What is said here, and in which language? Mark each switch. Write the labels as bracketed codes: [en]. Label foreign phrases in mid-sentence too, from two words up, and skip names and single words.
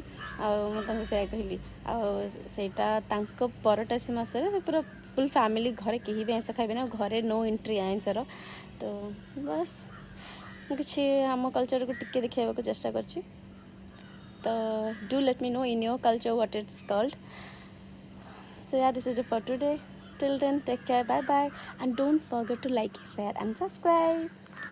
[or] ଆଉ ମୁଁ ତାଙ୍କୁ ସେୟା କହିଲି। ଆଉ ସେଇଟା ତାଙ୍କ ପରଟାସି ମାସରେ ସେ ପୁରା [en] full family, [or] ଘରେ କେହି ବି ଆଇଁଷ ଖାଇବେନି, ଆଉ ଘରେ [en] no entry [or] ଆଇଁଷର। ତ ବାସ୍ ମୁଁ କିଛି ଆମ କଲଚର୍କୁ ଟିକେ ଦେଖେଇବାକୁ ଚେଷ୍ଟା କରିଛି। [en] ତ do let me know in your culture what it's called. So yeah, this is it for today. Till then, take care, bye bye, and don't forget to like, share and subscribe.